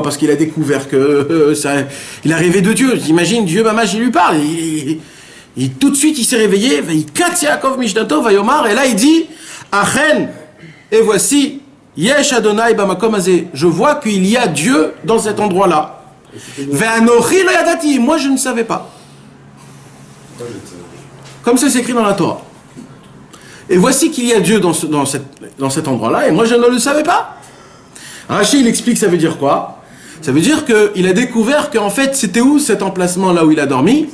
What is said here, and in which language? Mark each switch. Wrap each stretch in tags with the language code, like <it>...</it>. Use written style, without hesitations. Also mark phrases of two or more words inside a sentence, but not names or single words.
<fr>Parce qu'il a découvert que il a rêvé de Dieu. J'imagine, Dieu, Mamash, il lui parle. Tout de suite, il s'est réveillé, il</fr> <he>קץ יעקב משנתו, ויאמר,</he> <fr>et là, il dit, Achen, et voici,</fr> <he>יש אדני במקום הזה.</he> <fr>Je vois qu'il y a Dieu dans cet endroit-là.</fr> <he>ואנכי לא ידעתי.</he> <fr>Moi, je ne savais pas. Comme c'est écrit dans la Torah. Et voici qu'il y a Dieu dans cet endroit-là, et moi, je ne le savais pas. Rashi, il explique, ça veut dire quoi? Ça veut dire qu'il a découvert qu'en fait, c'était où cet emplacement là où il a dormi?</fr>